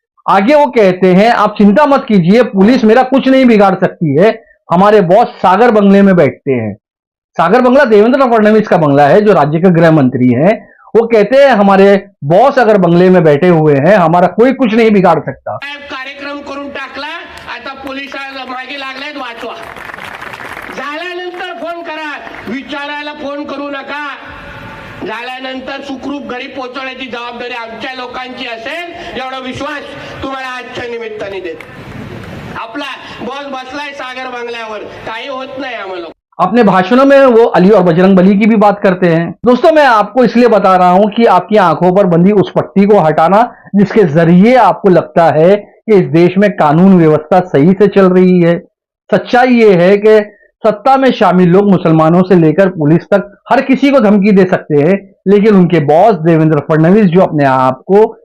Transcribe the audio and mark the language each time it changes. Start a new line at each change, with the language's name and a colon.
Hindi: आगे वो कहते हैं, आप चिंता मत कीजिए, पुलिस मेरा कुछ नहीं बिगाड़ सकती है, हमारे बॉस सागर बंगले में बैठते हैं। सागर बंगला देवेंद्र फडणवीस का बंगला है जो राज्य के गृह मंत्री हैं। वो कहते हैं हमारे बॉस अगर बंगले में बैठे हुए हैं, हमारा कोई कुछ नहीं बिगाड़ सकता।
Marathi: कार्यक्रम करून टाकला, आता पोलिसांना मागे लागलाय, वाचवा। झाल्यानंतर फोन करा, विचारायला फोन करू नका। झाल्यानंतर सुखरूप घरी पोहोचवण्याची जबाबदारी आमच्या लोकांची असेल एवढा विश्वास तुम्हाला आजच्या निमित्ताने देतो। आपला बॉस बसलाय सागर बंगल्यावर, काही होत नाही आम्हाला।
Hindi: अपने भाषणों में वो अली और बजरंग बली की भी बात करते हैं। दोस्तों, मैं आपको इसलिए बता रहा हूं कि आपकी आंखों पर बंधी उस पट्टी को हटाना जिसके जरिए आपको लगता है कि इस देश में कानून व्यवस्था सही से चल रही है। सच्चाई ये है कि सत्ता में शामिल लोग मुसलमानों से लेकर पुलिस तक हर किसी को धमकी दे सकते हैं, लेकिन उनके बॉस देवेंद्र फडणवीस जो अपने आप को